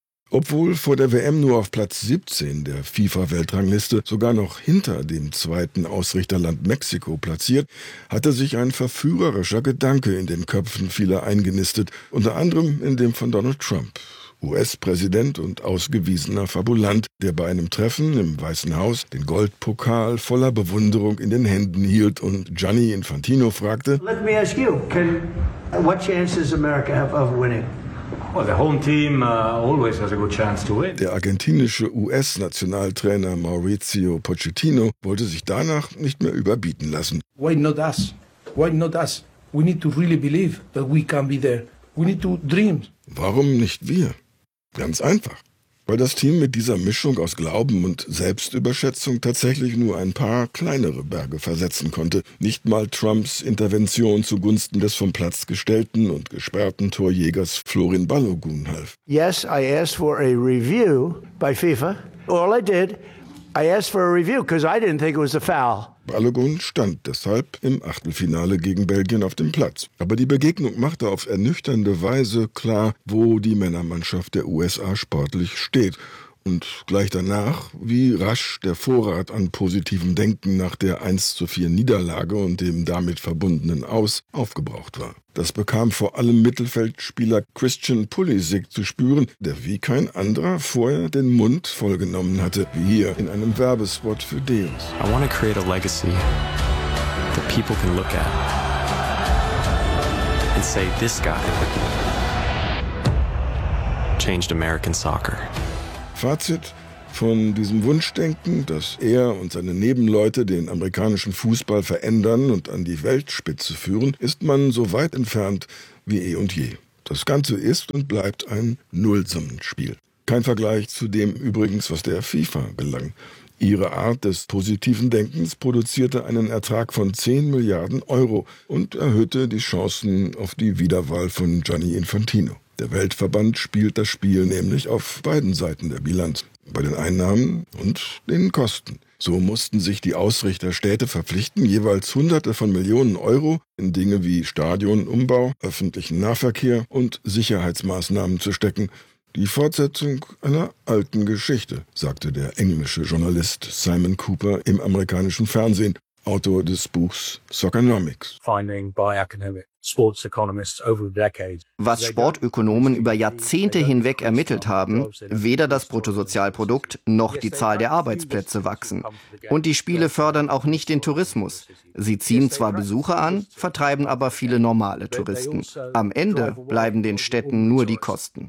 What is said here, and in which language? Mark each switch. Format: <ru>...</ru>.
<de>Obwohl vor der WM nur auf Platz 17 der FIFA-Weltrangliste, sogar noch hinter dem zweiten Ausrichterland Mexiko platziert, hatte sich ein verführerischer Gedanke in den Köpfen vieler eingenistet, unter anderem in dem von Donald Trump, US-Präsident und ausgewiesener Fabulant, der bei einem Treffen im Weißen Haus den Goldpokal voller Bewunderung in den Händen hielt und Gianni Infantino fragte:</de> <en>Let me ask you, what chances America have of winning? Well, the home team always has a good chance to win.</en> <de>Der argentinische US-Nationaltrainer Mauricio Pochettino wollte sich danach nicht mehr überbieten lassen.</de> <en>Why not us? Why not us? We need to really believe that we can be there. We need to dream.</en> <de>Warum nicht wir? Ganz einfach. Weil das Team mit dieser Mischung aus Glauben und Selbstüberschätzung tatsächlich nur ein paar kleinere Berge versetzen konnte. Nicht mal Trumps Intervention zugunsten des vom Platz gestellten und gesperrten Torjägers Florin Balogun half.</de> <en>Yes, I asked for a review by FIFA. All I did I asked for a review because I didn't think it was a foul.</en> <de>Balogun stand deshalb im Achtelfinale gegen Belgien auf dem Platz. Aber die Begegnung machte auf ernüchternde Weise klar, wo die Männermannschaft der USA sportlich steht. Und gleich danach, wie rasch der Vorrat an positivem Denken nach der 1:4 Niederlage und dem damit verbundenen Aus aufgebraucht war. Das bekam vor allem Mittelfeldspieler Christian Pulisic zu spüren, der wie kein anderer vorher den Mund vollgenommen hatte, wie hier in einem Werbespot für Deos.</de> <en>I want to create a legacy that people can look at and say, this guy changed American soccer.</en> <de>Fazit: Von diesem Wunschdenken, dass er und seine Nebenleute den amerikanischen Fußball verändern und an die Weltspitze führen, ist man so weit entfernt wie eh und je. Das Ganze ist und bleibt ein Nullsummenspiel. Kein Vergleich zu dem übrigens, was der FIFA gelang. Ihre Art des positiven Denkens produzierte einen Ertrag von 10 Milliarden Euro und erhöhte die Chancen auf die Wiederwahl von Gianni Infantino. Der Weltverband spielt das Spiel nämlich auf beiden Seiten der Bilanz, bei den Einnahmen und den Kosten. So mussten sich die Ausrichter Städte verpflichten, jeweils Hunderte von Millionen Euro in Dinge wie Stadionumbau, öffentlichen Nahverkehr und Sicherheitsmaßnahmen zu stecken. Die Fortsetzung einer alten Geschichte, sagte der englische Journalist Simon Cooper im amerikanischen Fernsehen, Autor des Buchs Soccernomics.</de> <en>Finding by academic sports economists over decades.</en> <de>Was Sportökonomen über Jahrzehnte hinweg ermittelt haben, weder das Bruttosozialprodukt noch die Zahl der Arbeitsplätze wachsen. Und die Spiele fördern auch nicht den Tourismus. Sie ziehen zwar Besucher an, vertreiben aber viele normale Touristen. Am Ende bleiben den Städten nur die Kosten.</de>